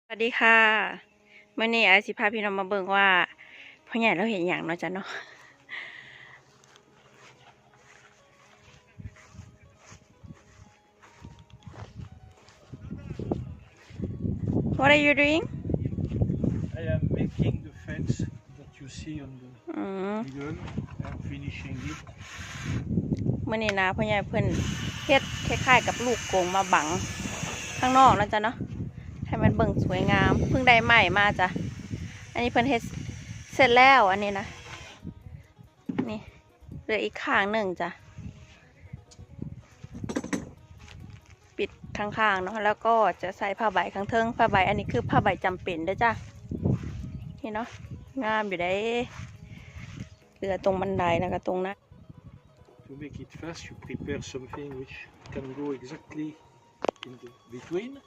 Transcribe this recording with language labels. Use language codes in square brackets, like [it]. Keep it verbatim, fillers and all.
[tts] สวัสดีค่ะเมื่อนี้ไอซิพาพี่น้องมาเบิ่งว่าพ่อใหญ่เราเห็นอย่างเนาะจ้ะเนาะ [en] What are you doing I am making the fence that you see on the อืม middle. I'm finishing it. [tts] เมื่อนี้นะพ่อใหญ่เพิ่นเฮ็ดคล้ายๆกับลูกกรงมาบังข้างนอกเนาะจ้ะเนาะให้มันเบิ่งสวยงามเพิ่งได้ใหม่มาจ้ะอันนี้เพิ่นเฮ็ดเสร็จแล้วอันนี้นะนี่เหลืออีกข้างหนึ่งจ้ะปิดข้างๆเนาะแล้วก็จะใส่ผ้าใบข้างเทิงผ้าใบอันนี้คือผ้าใบจำเป็นเด้อจ้ะนี่เนาะงามอยู่ได้เหลือตรงบันไดแล้วก็ตรงนั้น [en] To make it fast, you prepare something which can go exactly in the between,